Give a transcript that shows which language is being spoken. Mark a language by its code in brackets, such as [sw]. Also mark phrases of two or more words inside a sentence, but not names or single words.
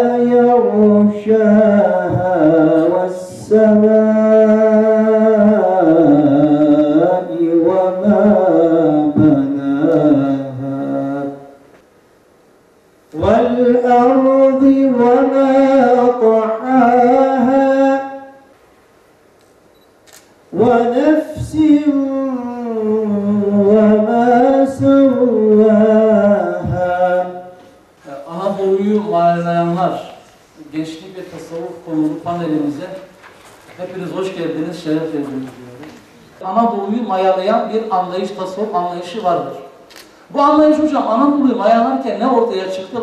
[ar] يغشاها والسماء وما بناها والأرض وما طحاها ونفس وما سواها. [tr] Anadolu'yu manalayanlar, gençlik ve tasavvuf konulu panelimize hepiniz hoş geldiniz, şeref verdiniz diyorum. Anadolu'yu mayalayan bir anlayış, tasavvuf anlayışı vardır. Bu anlayış hocam Anadolu'yu mayalarken ne ortaya çıktı?